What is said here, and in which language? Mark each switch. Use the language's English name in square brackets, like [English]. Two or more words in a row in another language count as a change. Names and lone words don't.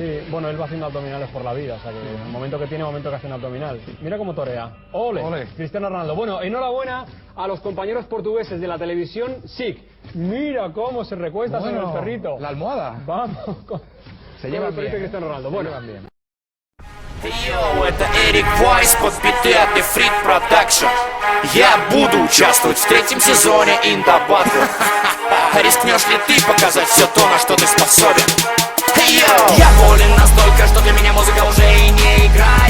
[Spanish] Sí, bueno, él va haciendo abdominales por la vida, o sea que el momento que tiene, momento que hace un abdominal. Mira cómo torea. ¡Ole! Cristiano Ronaldo. Bueno, enhorabuena a los compañeros portugueses de la televisión SIC. Mira cómo se recuesta sobre el perrito. La almohada. Vamos. Se llevan bien. Cristiano Ronaldo. Bueno, bien. [Russian] Йоу, это Эрик Вайс под биты от Ефрит Продакшн. Я буду участвовать в 3-м сезоне In The Battle. Рискнешь ли ты показать все то, на что ты способен? Я болен настолько, что для меня музыка уже и не игра.